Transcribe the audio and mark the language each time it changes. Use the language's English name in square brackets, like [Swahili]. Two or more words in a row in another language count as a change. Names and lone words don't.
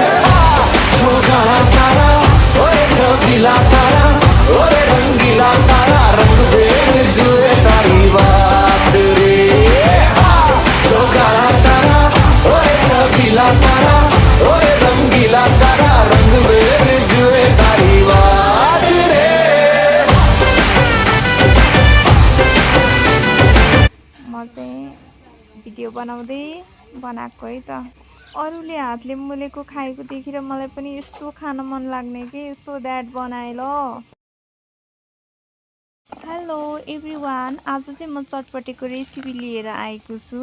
[Gujarati] જો કાળા તારા ઓએ છબીલા તારા ઓએ રંગીલા તારા રંગ બેર જુએ તારી બાત રે। જો કાળા તારા ઓએ છબીલા તારા ઓએ રંગીલા તારા રંગ બેર જુએ તારી બાત રે। [Nepali] म चाहिँ भिडियो बनाएको है त। अरूले हातले मोलेको खाएको देखेर मलाई पनि यस्तो खान मन लाग्ने कि [English] so that [Nepali] बनाए ल। [English] hello everyone, [Nepali] आज चाहिँ म चटपटेको रेसिपी लिएर आएको छु।